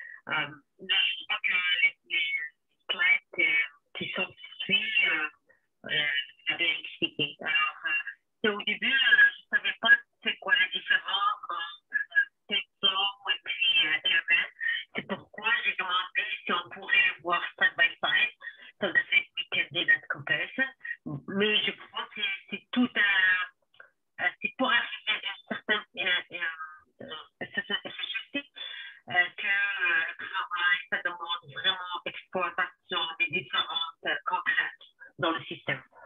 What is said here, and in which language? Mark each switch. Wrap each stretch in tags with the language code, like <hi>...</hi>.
<fr>Là, je crois que les slides qui sont suivis, vous avez expliqué. Alors, au début, je ne savais pas c'est quoi la différence entre flow et puis Kevin. C'est pourquoi j'ai demandé si on pourrait voir</fr> <en>side by side. So that we can do that comparison.</en> <fr>Mais je crois que c'est tout c'est pour arriver à une certaine efficacité que le travail, ça demande vraiment exploitation des différentes contraintes dans le système.</fr>